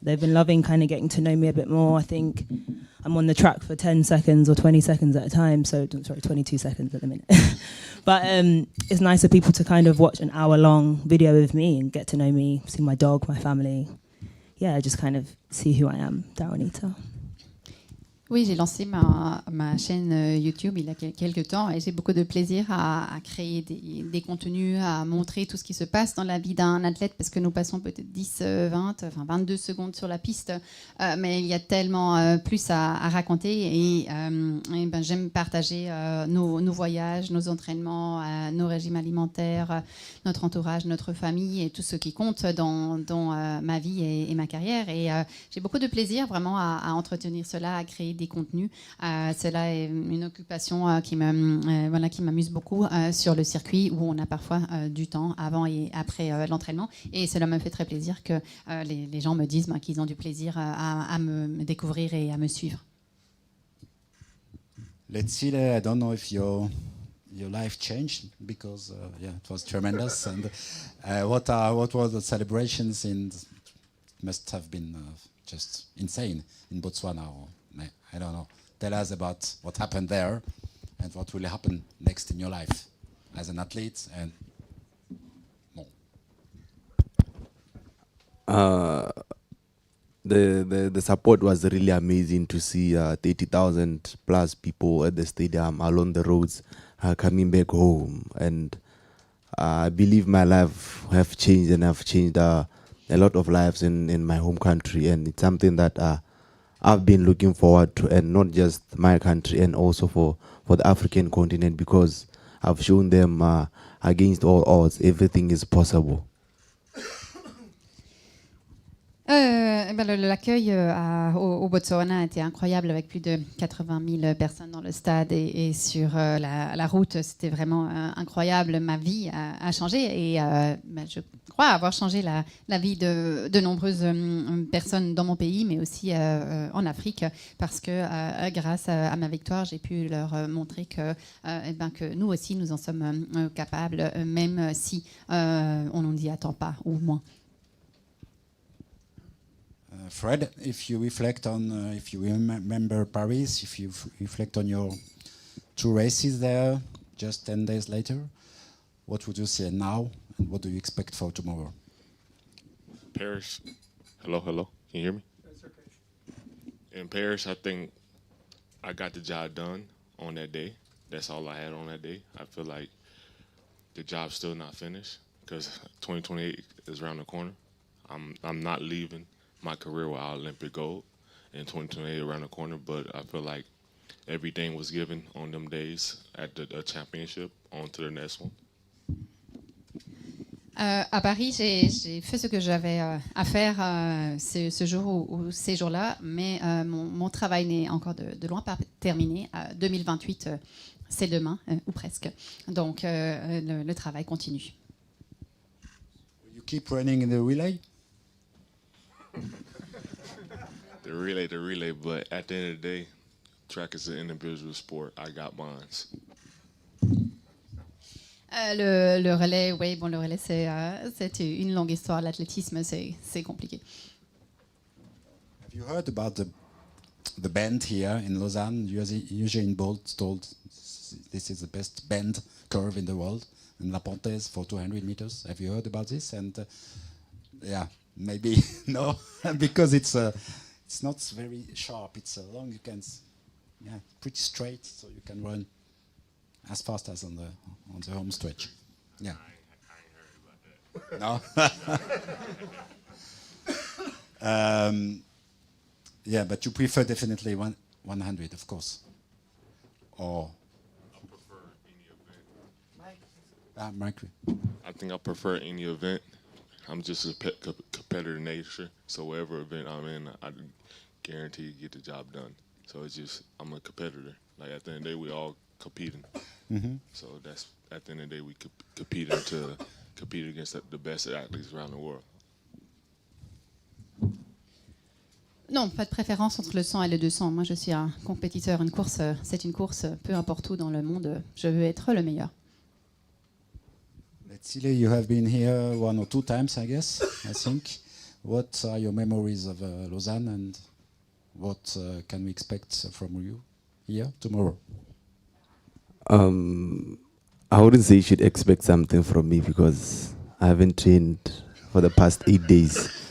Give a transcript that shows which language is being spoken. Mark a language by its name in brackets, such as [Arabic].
[English] They've been loving kind of getting to know me a bit more. I think I'm on the track for 10 seconds or 20 seconds at a time. So, sorry, 22 seconds at the minute. But it's nice for people to kind of watch an hour-long video of me and get to know me, see my dog, my family. Yeah, just kind of see who I am, Daryll Neita. [French] Oui, j'ai lancé ma chaîne YouTube il y a quelques temps et j'ai beaucoup de plaisir à créer des contenus, à montrer tout ce qui se passe dans la vie d'un athlète, parce que nous passons peut-être 10, 20, enfin 22 secondes sur la piste, mais il y a tellement plus à raconter et ben, j'aime partager nos voyages, nos entraînements, nos régimes alimentaires, notre entourage, notre famille et tout ce qui compte dans ma vie et ma carrière. Et j'ai beaucoup de plaisir vraiment à entretenir cela, à créer des contenus. Cela est une occupation qui m'amuse beaucoup sur le circuit, où on a parfois du temps avant et après l'entraînement. Et cela me fait très plaisir que les gens me disent qu'ils ont du plaisir à me découvrir et à me suivre. [English] Letsile, I don't know if your life changed, because it was tremendous. And what were the celebrations? It must have been just insane in Botswana, or I don't know. Tell us about what happened there and what will happen next in your life as an athlete and more. The support was really amazing to see 30,000 plus people at the stadium, along the roads, coming back home. And I believe my life have changed, and I've changed a lot of lives in my home country. And it's something that I've been looking forward to, and not just my country, and also for the African continent, because I've shown them against all odds, everything is possible. [French] L'accueil au Botswana a été incroyable, avec plus de 80 000 personnes dans le stade et sur la route. C'était vraiment incroyable. Ma vie a changé et je crois avoir changé la vie de nombreuses personnes dans mon pays, mais aussi en Afrique, parce que grâce à ma victoire, j'ai pu leur montrer que nous aussi, nous en sommes capables, même si on ne nous y attend pas, ou moins. [English] Fred, if you reflect on, if you remember Paris, if you reflect on your 2 races there, just 10 days later, what would you say now, and what do you expect for tomorrow? Paris. Hello. Can you hear me? That's okay. In Paris, I think I got the job done on that day. That's all I had on that day. I feel like the job's still not finished, because 2028 is around the corner. I'm not leaving my career without Olympic gold, and 2028 around the corner, but I feel like everything was given on them days at the championship. On to the next one. [French] À Paris, j'ai fait ce que j'avais à faire ce jour ou ces jours-là, mais mon travail n'est encore de loin pas terminé. 2028, c'est demain, ou presque. Donc, le travail continue. [English] You keep running in the relay? The relay, but at the end of the day, track is an individual sport. I got mines. [French] Le relais, oui, bon, le relais, c'est une longue histoire. L'athlétisme, c'est compliqué. [English] Have you heard about the bend here in Lausanne? Usain Bolt told this is the best bend curve in the world, in La Pontaise for 200 meters. Have you heard about this? And yeah, maybe no, because it's not very sharp. It's long. You can, pretty straight, so you can run as fast as on the home stretch. Yeah. I ain't heard about that. No. Yeah, but you prefer definitely 100, of course. Or I prefer any event. Mike. I think I prefer any event. I'm just a competitor nature, so whatever event I'm in, I guarantee to get the job done. So it's just, I'm a competitor. Like at the end of the day, we all competing. Mm-hmm. So that's at the end of the day, we compete against the best athletes around the world. [French] Non, pas de préférence entre le 100 et le 200. Moi, je suis un compétiteur. Une course, c'est une course, peu importe où dans le monde. Je veux être le meilleur. [English] Letsile, you have been here 1 or 2 times, I guess, I think. What are your memories of Lausanne, and what can we expect from you here tomorrow? I wouldn't say you should expect something from me because I haven't trained for the past 8 days.